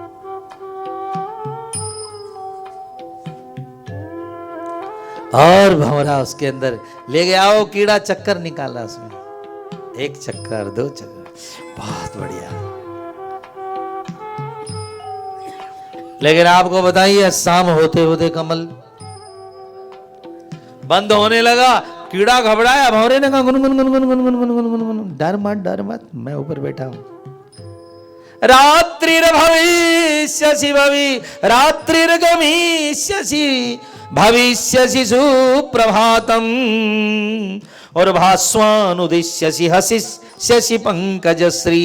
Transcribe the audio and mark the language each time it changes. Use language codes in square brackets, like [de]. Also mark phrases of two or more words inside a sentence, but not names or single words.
[hi] और भंवरा उसके अंदर ले गया, वो कीड़ा चक्कर निकाला उसमें, 1 चक्कर 2 चक्कर, बहुत बढ़िया। लेकिन आपको बताइए, शाम होते होते कमल बंद होने लगा। कीड़ा घबराया, भंवरे ने कहा, गुन गुन गुन गुन गुन गुन गुन गुन गुन गुन, डर मत, मैं ऊपर बैठा हूं। [sa] रात्रिर्भविष्यसि रात्रिर्गमिष्यसि भविष्यसि सुप्रभातम, और भास्वानुदिश्यसि हसिष्यसि पंकजश्री।